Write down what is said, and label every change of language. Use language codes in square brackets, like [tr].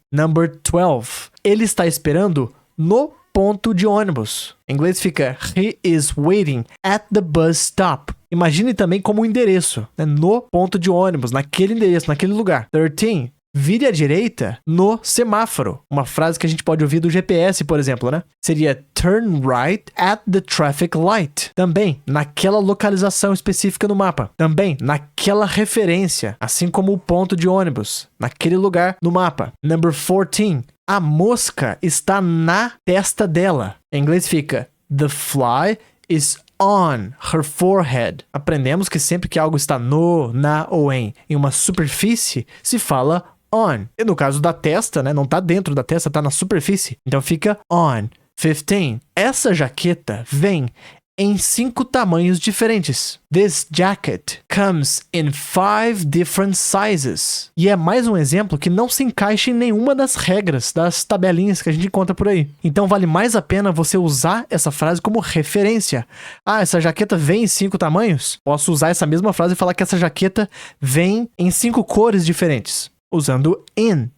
[en] Number 12. [pt] Ele está esperando no ponto de ônibus. Em inglês fica [en] He is waiting at the bus stop. [pt] Imagine também como um endereço, né? No ponto de ônibus, naquele endereço, naquele lugar. 13. Vire à direita no semáforo. Uma frase que a gente pode ouvir do GPS, por exemplo, né? [en] Seria turn right at the traffic light. [pt] Também naquela localização específica no mapa. Também naquela referência, assim como o ponto de ônibus, naquele lugar no mapa. [en] Number 14. [pt] A mosca está na testa dela. Em inglês fica [en] the fly is on her forehead. [pt] Aprendemos que sempre que algo está no, na ou em uma superfície, se fala on. E no caso da testa, né, não está dentro da testa, está na superfície. Então fica on. 15. Essa jaqueta vem em 5 tamanhos diferentes. [en] This jacket comes in 5 different sizes. [pt] E é mais um exemplo que não se encaixa em nenhuma das regras, das tabelinhas que a gente encontra por aí. Então vale mais a pena você usar essa frase como referência. Ah, essa jaqueta vem em 5 tamanhos? Posso usar essa mesma frase e falar que essa jaqueta vem em 5 cores diferentes, usando in.